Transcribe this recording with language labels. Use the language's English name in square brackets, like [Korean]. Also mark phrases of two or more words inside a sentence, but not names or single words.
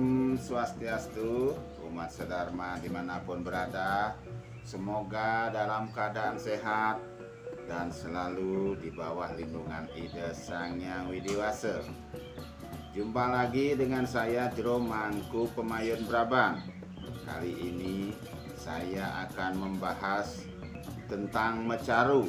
[Indonesian] Om Swastiastu, umat sedharma dimanapun berada. Semoga dalam keadaan sehat dan selalu di bawah lindungan Ida Sang Hyang Widiwasa. Jumpa lagi dengan saya Jero Mangku Pemayun Brabang. Kali ini saya akan membahas tentang mecaru.